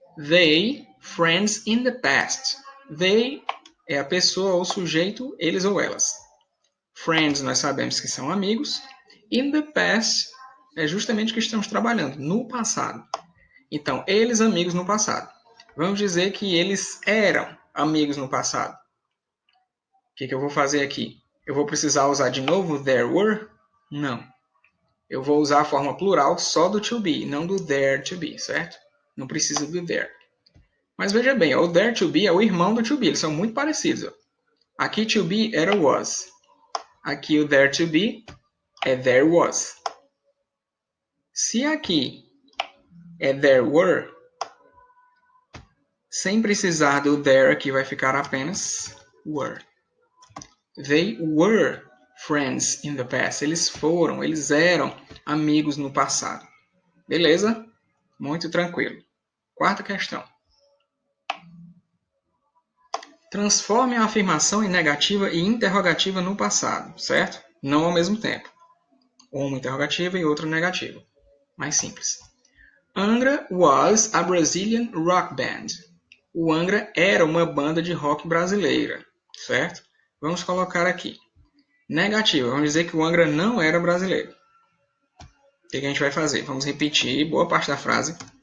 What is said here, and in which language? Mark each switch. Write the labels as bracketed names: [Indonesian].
[English] They, friends in the past. [Portuguese] They é a pessoa ou sujeito, eles ou elas. Friends nós sabemos que são amigos. [English] In the past [Portuguese] é justamente o que estamos trabalhando, no passado. Então, eles amigos no passado. Vamos dizer que eles eram amigos no passado. O que eu vou fazer aqui? Eu vou precisar usar de novo [English] there were? [Portuguese] Não. Eu vou usar a forma plural só do to be, não do there to be, certo? Não precisa do there. Mas veja bem, o there to be é o irmão do to be, eles são muito parecidos. Aqui to be era was. Aqui o there to be é there was. Se aqui é [English] there were, [Portuguese] sem precisar do there, aqui vai ficar apenas were. [English] They were friends in the past. [Portuguese] Eles eram amigos no passado. Beleza? Muito tranquilo. Quarta questão. Transforme a afirmação em negativa e interrogativa no passado, certo? Não ao mesmo tempo. Uma interrogativa e outra negativa. Mais simples. [English] Angra was a Brazilian rock band. [Portuguese] O Angra era uma banda de rock brasileira, certo? Vamos colocar aqui. Negativa, vamos dizer que o Angra não era brasileiro. O que a gente vai fazer? Vamos repetir boa parte da frase.